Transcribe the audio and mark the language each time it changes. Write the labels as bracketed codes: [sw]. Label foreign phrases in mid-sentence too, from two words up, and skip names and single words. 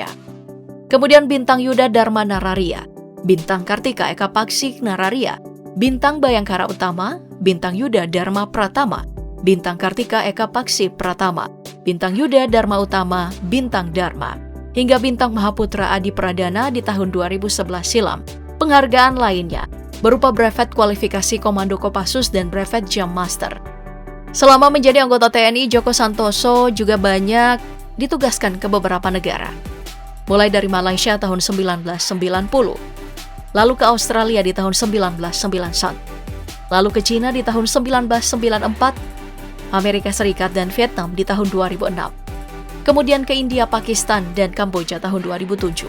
[id] Kemudian Bintang Yuda Dharma Nararia, Bintang Kartika Eka Paksik Nararia, Bintang Bayangkara Utama, Bintang Yuda Dharma Pratama, Bintang Kartika Eka Paksi Pratama, Bintang Yuda Dharma Utama, Bintang Dharma, hingga Bintang Mahaputra Adi Pradana di tahun 2011 silam. Penghargaan lainnya berupa brevet kualifikasi Komando Kopassus dan brevet Jam Master. Selama menjadi anggota TNI, Joko Santoso juga banyak ditugaskan ke beberapa negara. Mulai dari Malaysia tahun 1990, lalu ke Australia di tahun 1991, lalu ke China di tahun 1994, Amerika Serikat dan Vietnam di tahun 2006, kemudian ke India, Pakistan, dan Kamboja tahun 2007.